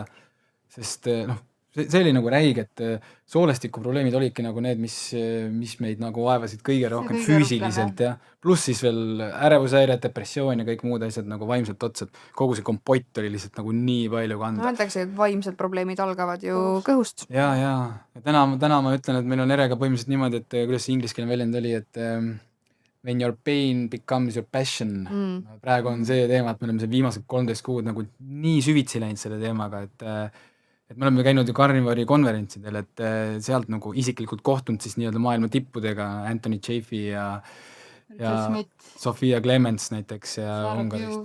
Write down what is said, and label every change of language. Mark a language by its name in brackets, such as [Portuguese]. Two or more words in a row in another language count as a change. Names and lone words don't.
[Estonian] Sest see oli nagu räige, et soolestikuprobleemid olidki nagu need, mis meid nagu vaevasid kõige rohkem füüsiliselt ja pluss siis veel ärevushäired, depressioon ja kõik muud asjad nagu vaimselt otsad. Kogu see kompott oli lihtsalt nagu nii palju kanda. Öeldakse, et vaimsed probleemid algavad ju kõhust. Ja täna ma ütlen, et meil on erega põhimõtteliselt niimoodi, et kuidas see ingliskeelne väljend oli, et [English] when your pain becomes your passion. [Estonian] Praegu on see teema, et me oleme see viimased 13 kuud nagu nii süvitsi läinud selle teemaga, et me oleme käinud ju Carnivori konverentsidel, et sealt nagu isiklikult kohtunud siis nii-öelda maailma tippudega, Anthony Chaffee ja Sofia Clements näiteks ja Ungarist.